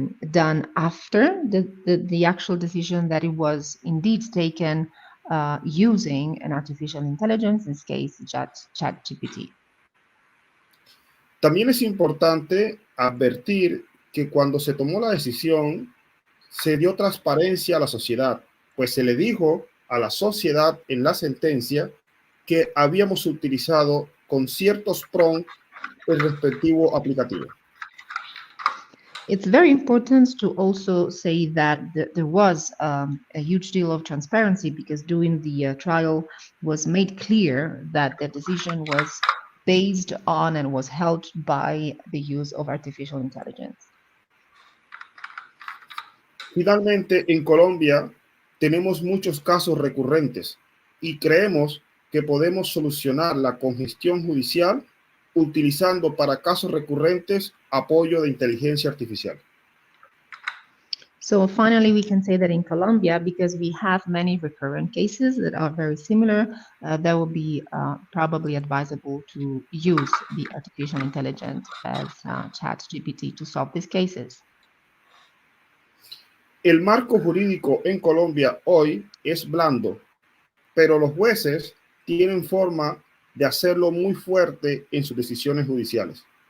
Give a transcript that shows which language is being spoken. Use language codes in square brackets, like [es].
[en] done after the actual decision that it was indeed taken using an artificial intelligence, in this case, ChatGPT. [es] También es importante advertir que cuando se tomó la decisión, se dio transparencia a la sociedad, pues se le dijo a la sociedad en la sentencia que habíamos utilizado con ciertos prompts el respectivo aplicativo. [en] It's very important to also say that there was a huge deal of transparency, because during the trial was made clear that the decision was based on and was helped by the use of artificial intelligence. [es] Finalmente, en Colombia tenemos muchos casos recurrentes y creemos que podemos solucionar la congestión judicial utilizando para casos recurrentes apoyo de inteligencia artificial. [en] So finally, we can say that in Colombia, because we have many recurrent cases that are very similar, that will be probably advisable to use the artificial intelligence as ChatGPT to solve these cases. [es] El marco jurídico en Colombia hoy es blando, pero los jueces tienen forma de hacerlo muy fuerte en sus decisiones judiciales.